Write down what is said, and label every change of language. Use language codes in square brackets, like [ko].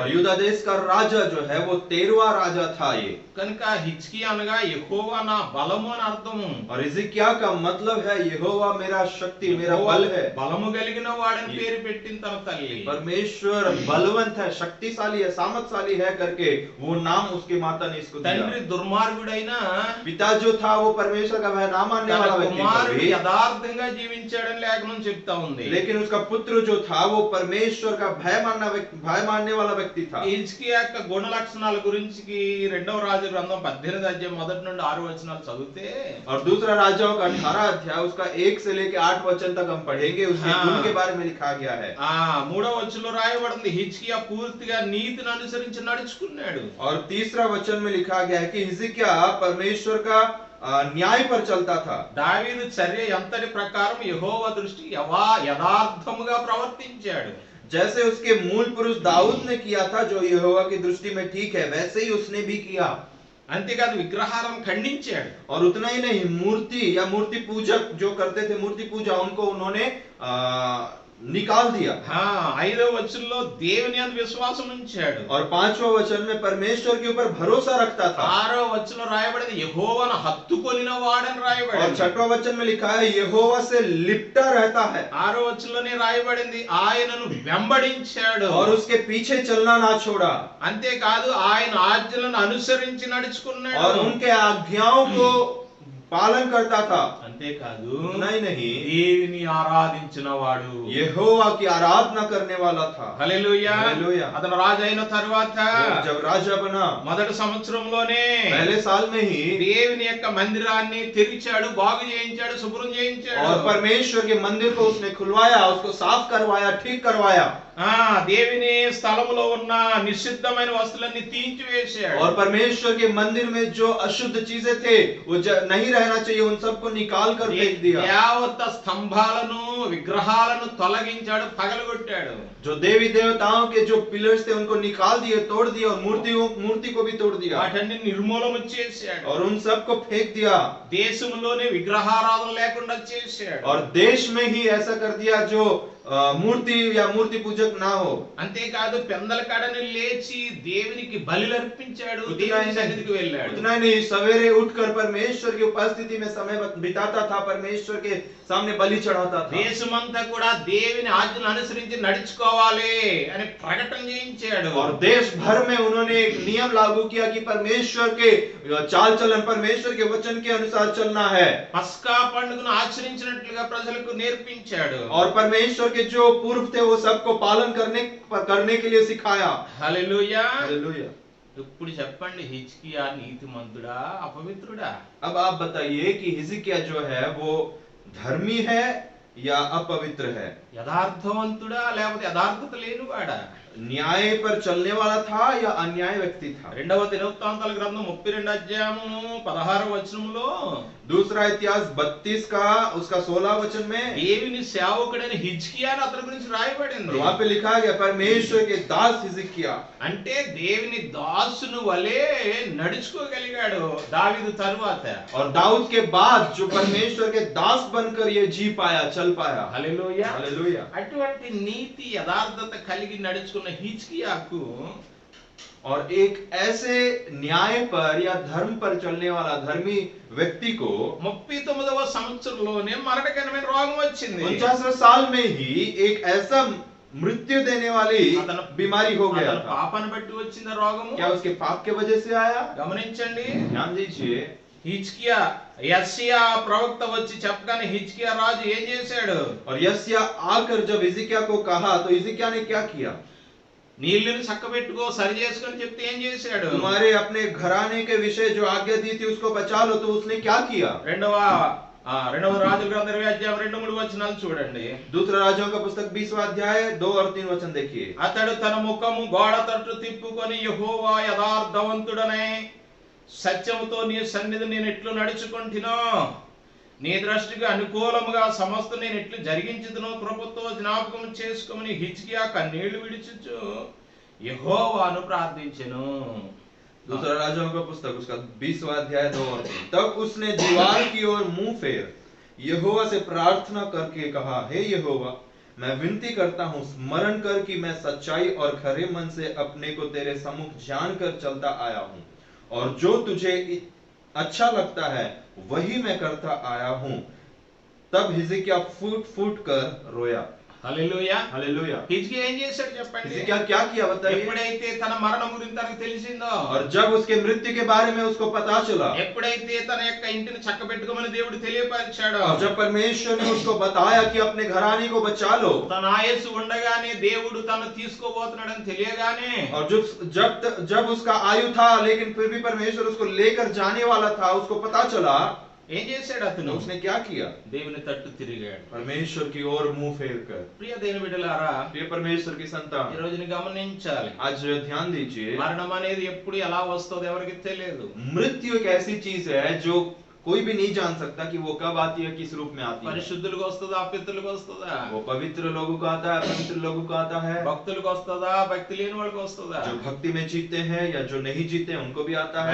[hi] और यूदा देश का राजा जो है वो 13वां राजा था ये। [te] కనుక హిజ్కియా అనగా యెహోవా నా బలము అని అర్థము. [hi] और हिजकिय्याह का मतलब है यहोवा मेरा शक्ति, मेरा [te] యెహోవా [hi] बल है। [te] బలము కలిగిన వాడని పేరు పెట్టింది తన తల్లి. [hi] परमेश्वर बलवंत है, शक्तिशाली है, सामर्थशाली है करके वो नाम उसके माता ने इसको [te] తండ్రి [hi] दिया। [te] దుర్మార్గుడైనా [hi] पिता जो था वो परमेश्वर का भय ना मानने [te] తన [hi] वाला व्यक्ति था [te] కుమారుడు [hi] भी, [te] యథార్థంగా జీవించాడని లేఖనం చెప్తా ఉంది. [hi] लेकिन उसका पुत्र जो था वो परमेश्वर का भय मानने वाला व्यक्ति था। [te] హిజ్కియా యొక్క గుణ లక్షణాల గురించి రెండవ రాజు గ్రంథం 18 అధ్యాయం 1 నుండి 6 వచనాలు చదివితే, [hi] और दूसरा राजाओं का 18 अध्याय उसका 1 से लेके 8 वचन तक हम पढ़ेंगे, उसके गुण के बारे में लिखा गया है। [te] 3వ వచనంలో రాయబడింది హిజ్కియా పూర్తిగా నీతిని అనుసరించి నడుచుకున్నాడు. [hi] और तीसरा वचन में लिखा गया है कि हिजकिय्याह परमेश्वर का न्याय पर चलता था। [te] దావీదు చర్య ఎంతటి ప్రకారం యెహోవా దృష్టి యథార్థముగా ప్రవర్తించాడు. [hi] जैसे उसके मूल पुरुष दाऊद ने किया था जो यहोवा की दृष्टि में ठीक है, वैसे ही उसने भी किया। [te] అంతేకాదు విగ్రహాలను ఖండించాడు. [hi] और उतना ही नहीं, मूर्ति या मूर्ति पूजक जो करते थे मूर्ति पूजा, उनको उन्होंने निकाल दिया। [te] 5వ వచనంలో దేవుని యందు విశ్వాసం ఉంచాడు. [hi] और 5वां वचन में परमेश्वर के ऊपर भरोसा रखता था। [te] 6వ వచనంలో రాయబడింది యెహోవాను హత్తుకొనిన వాడని [hi] और [te] రాయబడింది. [hi] 6वां वचन में लिखा है यहोवा से लिपटा रहता है। [te] 6వ వచనంలోనే రాయబడింది ఆయనను వెంబడించాడు. [hi] और उसके पीछे चलना ना छोड़ा। [te] అంతేకాదు ఆయన ఆజ్ఞలను అనుసరించి నడుచుకున్నాడు. [hi] और उनके आज्ञाओं को पालन करता था। [te] అంతేకాదు [hi] उतना ही नहीं, [te] దేవుని ఆరాధించిన వాడు, [hi] यहोवा की आराधना करने वाला था। [te] హల్లెలూయా. [hi] हालेलुया। [te] అతను రాజు అయిన తరువాత [hi] जब राजा बना [te] మొదటి సంవత్సరంలోనే [hi] पहले साल में ही [te] దేవుని యొక్క మందిరాన్ని తెరిచాడు, బాగు చేయించాడు, శుభ్రం చేయించాడు. [hi] और परमेश्वर के मंदिर को उसने खुलवाया, उसको साफ करवाया, ठीक करवाया। [te] దేవుని స్థలములో ఉన్న నిషిద్ధమైన వస్తువులన్నీ తీయించివేశాడు. [hi] और परमेश्वर के मंदिर में जो अशुद्ध चीजें थे वो नहीं रहना चाहिए, उन सबको निकाल कर फेंक दिया। [te] దేవత స్తంభాలను విగ్రహాలను తొలగించాడు, పగలగొట్టాడు. [hi] जो देवी देवताओं के जो पिलर्स थे उनको निकाल दिए, तोड़ दिया, और मूर्ति को भी तोड़ दिया [te] వాటన్ని నిర్మూలన చేశాడు. [hi] और उन सबको फेंक दिया। [te] దేశంలోనే విగ్రహారాధన లేకుండా చేశాడు. [hi] और देश में ही ऐसा कर दिया जो मूर्ति या मूर्ति पूजक ना हो। [te] అంతేకాదు పెందల కాడని లేచి దేవునికి బలులు అర్పించాడు, దేవుని సన్నిధికి వెళ్ళాడు. [hi] उतना ही नहीं, सवेरे उठकर परमेश्वर की उपस्थिति में समय बिताता था, परमेश्वर के सामने बलि चढ़ाता था। [te] దేశమంతా కూడా దేవుని ఆజ్ఞలను అనుసరించి నడుచుకోవాలి అని ప్రకటన చేయించాడు. [hi] और देश भर में उन्होंने एक नियम लागू किया कि परमेश्वर के चाल चलन, परमेश्वर के वचन के अनुसार चलना है। [te] పస్కా పండుగను ఆచరించినట్లుగా ప్రజలకు నేర్పించాడు. [hi] और परमेश्वर के जो पूर्व थे वो सबको पालन करने के लिए सिखाया। [te] హల్లెలూయా. [hi] हालेलुया। [te] ఇప్పుడు చెప్పండి, హిజ్కియా నీతిమంతుడా అపవిత్రుడా? [hi] अब आप बताइए कि हिजकिय्याह जो है वो धर्मी है या अपवित्र है? [te] యథార్థవంతుడా లేకపోతే యథార్థత లేనివాడా? [hi] न्याय पर चलने वाला था या अन्याय व्यक्ति था? [te] రెండవ దినవృత్తాంతాల గ్రంథం 32 అధ్యాయము 16 వచనంలో [hi] दूसरा इतिहास 32 का उसका 16 वचन में [te] దేవుని సేవకుడైన హిజ్కియాను అతని గురించి రాయబడింది. [hi] वहां पे लिखा गया परमेश्वर के दास हिजकिय्याह। [te] అంటే దేవుని దాసును వలె నడుచుకోగలిగాడు దావీదు తరువాత. [hi] और दाऊद के बाद जो परमेश्वर के दास बनकर ये जी पाया, चल पाया। [te] హల్లెలూయా. [hi] हालेलुया। [te] అటువంటి నీతి యథార్థత కలిగి నడుచుకున్న హిజ్కియాకు [hi] और एक ऐसे न्याय पर या धर्म पर चलने वाला धर्मी व्यक्ति को [te] 39వ సంవత్సరంలోనే మరణకరమైన రోగం వచ్చింది. [hi] 49 साल में ही एक ऐसा मृत्यु देने वाली बीमारी हो गया [te] అతని [hi] था। [te] పాపాన్ని బట్టి వచ్చిన రోగము. [hi] क्या उसके पाप के वजह से आया? [te] గమనించండి, [hi] ध्यान दीजिए। [te] హిజ్కియా యెషయా ప్రవక్త వచ్చి చెప్పగానే హిజ్కియా రాజు ఏం చేశాడు? [hi] और यस्या आकर जब हिजकिय्याह को कहा तो हिजकिय्याह ने क्या किया? [te] నీళ్ళని చక్కబెట్టుకో, సరి చేసుకొని చెప్తే ఏం చేశాడు? [hi] तुम्हारे अपने घराने के विषय जो आज्ञा दी थी उसको बचा लो, तो उसने क्या किया? [te] రెండవ రాజుల గ్రంథం 20 అధ్యాయం 2-3 వచనాలు చూడండి. [hi] दूसरा राजाओं का पुस्तक 20वां अध्याय 2 और 3 वचन देखिए। [te] అతడు తన ముఖము గోడ తట్టు తిప్పుకొని యెహోవా యథార్థవంతుడనే సత్యముతో నీ సన్నిధి నేను ఎట్లు నడుచుకుంటునో, నీ దృష్టికి అనుకూలముగా సమస్త నేను ఎట్లు జరిగించుదునో కృపతో జ్ఞాపకం చేసుకోమని హిజ్కియా కన్నీళ్లు విడిచుచు యెహోవాను ప్రార్థించెను. [hi] दूसरा राजाओं का पुस्तक उसका 20वां अध्याय 2 और 3। तब उसने दीवार की ओर मुंह फेर यहोवा से प्रार्थना करके कहा, हे यहोवा, मैं विनती करता हूँ, स्मरण कर कि मैं सच्चाई और खरे मन से अपने को तेरे सम्मुख जानकर चलता आया हूँ, और जो तुझे अच्छा लगता है वही मैं करता आया हूँ। तब हिजकिय्याह फूट फूट कर रोया। [te] హల్లెలూయా. [hi] हालेलुया। [te] హిజ్కియా ఏం చేశాడు చెప్పండి? [hi] हिजकिय्याह क्या किया बताइए? [te] ఎప్పుడైతే తన మరణం గురించి తనకు తెలిసిందో, [hi] और जब उसके मृत्यु के बारे में उसको पता चला, [te] ఎప్పుడైతే తన యొక్క ఇంటిని చక్కబెట్టుకోమని దేవుడు తెలియపరిచాడో, [hi] और जब परमेश्वर ने उसको बताया कि अपने घराने को बचा लो, [te] తన ఆయుస్సు ఉండగానే దేవుడు తను తీసుకోబోతున్నాడని తెలియగానే, [hi] और जब उसका आयु था लेकिन फिर भी परमेश्वर उसको लेकर जाने वाला था, उसको पता चला, [te] ఏం చేశాడు [hi] तो [te] అతను? [hi] उसने क्या किया? [te] దేవుని తట్టు తిరిగాడు. [hi] परमेश्वर की ओर मुंह फेर कर। [te] ప్రియ దేవుని బిడ్డలారా, [hi] प्रिय परमेश्वर की [te] ఈ [hi] संतान, [te] రోజుని గమనించాలి. [hi] आज ध्यान दीजिए, [te] మరణం అనేది ఎప్పుడు ఎలా వస్తుందో ఎవరికి తెలియదు. [hi] मृत्यु एक ऐसी चीज है जो कोई भी नहीं जान सकता कि वो कब आती है, किस रूप में आती है। [te] పరిశుద్ధులకు వస్తుందా, అపవిత్రులకు వస్తుందా? [hi] वो पवित्र लोगों को आता है, अपवित्र लोगों को आता है। [te] భక్తులకు వస్తుందా, భక్తి లేని వాళ్ళకి వస్తుందా? [hi] जो भक्ति में जीते हैं या जो नहीं जीते हैं उनको भी आता है।